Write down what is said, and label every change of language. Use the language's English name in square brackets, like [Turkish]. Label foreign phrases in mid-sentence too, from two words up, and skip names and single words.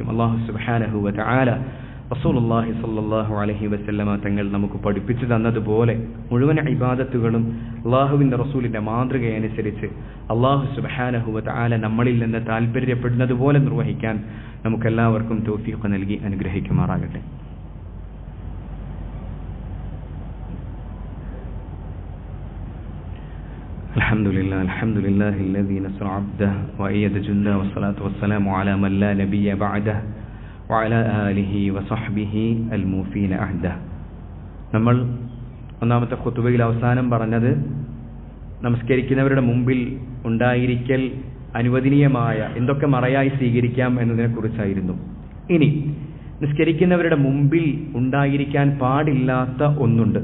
[Arabic] الله سبحانه وتعالى رسول الله صلى الله عليه وسلم [Malayalam] തങ്ങൾ നമുക്ക് പഠിപ്പിച്ചു തന്നതുപോലെ മുഴുവൻ ഇബാദത്തുകളും അല്ലാഹുവിൻ്റെ റസൂലിൻ്റെ മാതൃകയനുസരിച്ച് [Arabic] الله سبحانه وتعالى [Malayalam] നമ്മളിൽ നിന്ന് താല്പര്യപ്പെടുന്നത് പോലെ നിർവഹിക്കാൻ നമുക്കെല്ലാവർക്കും തൗഫീഖ് നൽകി അനുഗ്രഹിക്കുമാറാകട്ടെ. [Arabic] الحمد لله الذي نصر عبده وأيد جنده والصلاة والسلام على من لا نبي بعده وعلى آله وصحبه الموفين عهده. [Malayalam] നമ്മൾ ഒന്നാമത്തെ ഖുതുബയിൽ അവസാനം പറഞ്ഞത് നമസ്കരിക്കുന്നവരുടെ മുമ്പിൽ ഉണ്ടായിരിക്കൽ അനുവദനീയമായ എന്തൊക്കെ മറയായി സ്വീകരിക്കാം എന്നതിനെക്കുറിച്ചായിരുന്നു. ഇനി നിസ്കരിക്കുന്നവരുടെ മുമ്പിൽ ഉണ്ടായിരിക്കാൻ പാടില്ലാത്ത ഒന്നുണ്ട്.